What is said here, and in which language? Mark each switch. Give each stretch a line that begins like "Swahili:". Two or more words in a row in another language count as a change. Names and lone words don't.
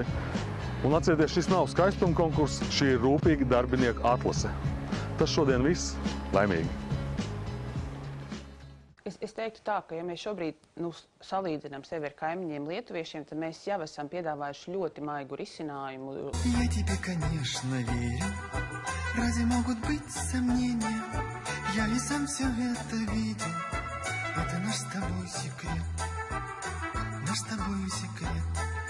Latvian: Un atcerieties, šis nav skaistuma konkurss, šī ir rūpīga darbinieku atlase. Tas šodien viss. Laimīgi! Es teiktu tā, ka ja mēs šobrīd salīdzinām sevi ar kaimiņiem lietuviešiem, tad mēs jau esam piedāvājuši ļoti maigu risinājumu.
Russian: Я тебе, конечно, верю, разве могут быть сомнения? Я и сам все это видел, это наш с тобой секрет, наш с тобой секрет.